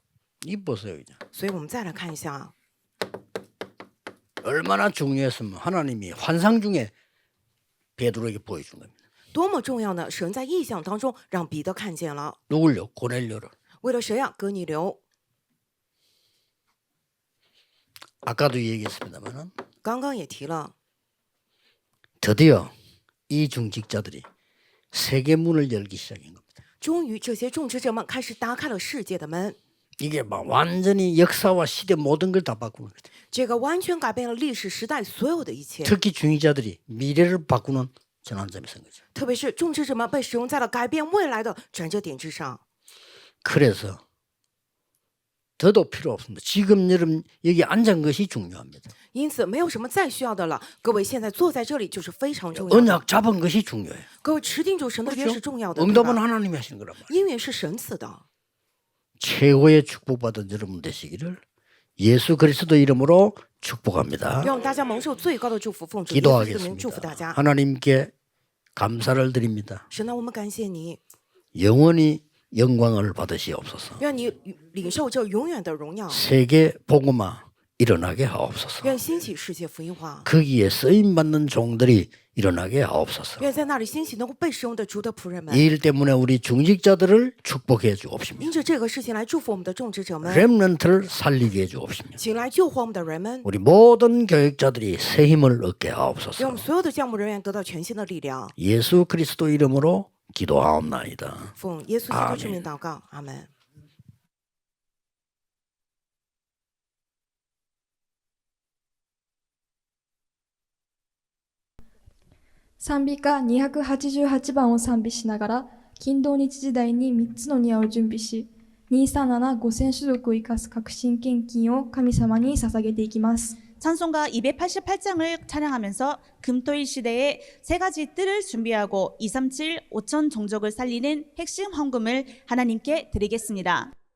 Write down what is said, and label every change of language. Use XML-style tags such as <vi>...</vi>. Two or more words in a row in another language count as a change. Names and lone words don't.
<ko>이 보세요 이제.</ko> <zh>所以我们再来看一下，</zh> <ko>얼마나 중요했으면 하나님이 환상 중에 베드로에게 보여준 겁니다.</ko> <zh>多么重要呢！神在异象当中让彼得看见了，</zh> <ko>누굴요? 고넬료를.</ko> <zh>为了谁啊？哥尼流。</zh> <ko>아까도 얘기했습니다만</ko> <zh>刚刚也提了，</zh> <ko>드디어 이 중직자들이 세계 문을 열기 시작한 겁니다.</ko> <zh>终于这些种植者们开始打开了世界的门，</zh> <ko>이게 막 완전히 역사와 시대 모든 걸 다 바꾸는 거죠.</ko> <zh>这个完全改变了历史时代所有的一切。</zh> <ko>특히 중직자들이 미래를 바꾸는 전환점이 선 거죠.</ko> <zh>特别是种植者们被使用在了改变未来的转折点之上。</zh> <ko>그래서 더도 필요 없습니다. 지금 여러분 여기 앉은 것이 중요합니다.</ko> <zh>因此，没有什么再需要的了。各位现在坐在这里就是非常重要的。</zh> <ko>언약 잡은 것이 중요해요.</ko> <zh>各位持定主神的约是重要的，对</zh> <ko>응답은</ko> <zh>吧？</zh> <ko>하나님이 하시는 거란 말이에요.</ko> <zh>因为是神赐的。</zh> <ko>최고의 축복받은 여러분 되시기를 예수 그리스도 이름으로 축복합니다.</ko> <zh>让大家蒙受最高的祝福，奉主耶稣基督的名祝福大</zh> <ko>기도하겠습니다.</ko> <zh>家。</zh> <ko>하나님께 감사를 드립니다.</ko> <zh>神啊，我们感谢你，</zh> <ko>영원히 영광을 받으시옵소서.</ko> <zh>愿你领受这永远的荣耀，</zh> <ko>세계 복음화 일어나게 하옵소서.</ko> <zh>愿兴起世界福音化，</zh> <ko>거기에 쓰임 받는 종들이 일어나게 하옵소서.</ko> <zh>愿在那里兴起能够被使用的主的仆人们。</zh> <ko>이 일 때문에 우리 중직자들을 축복해 주옵시며</ko> <zh>因着这个事情来祝福我们的种植者们，</zh> <ko>렘넌트를 살리게 해 주옵시며</ko> <zh>请来救活我们的人们，</zh> <ko>우리 모든 교육자들이 새 힘을 얻게</ko> <zh>让我</zh> <ko>하옵소서.</ko> <zh>们所有的项目人员得到全新的力量。</zh> <ko>예수 그리스도 이름으로 기도하옵나이다.</ko> <zh>奉耶稣基督之名祷告，阿门。</zh> <ja>賛美歌288番を賛美しながら、金土日時代に3つの庭を準備し、2375000種族を生かす革新献金を神様に捧げていきます。</ja> <ko>찬송가 288장을 찬양하면서 금토일 시대에 세 가지 뜰을 준비하고 237 5천 종족을 살리는 핵심 헌금을 하나님께 드리겠습니다.</ko>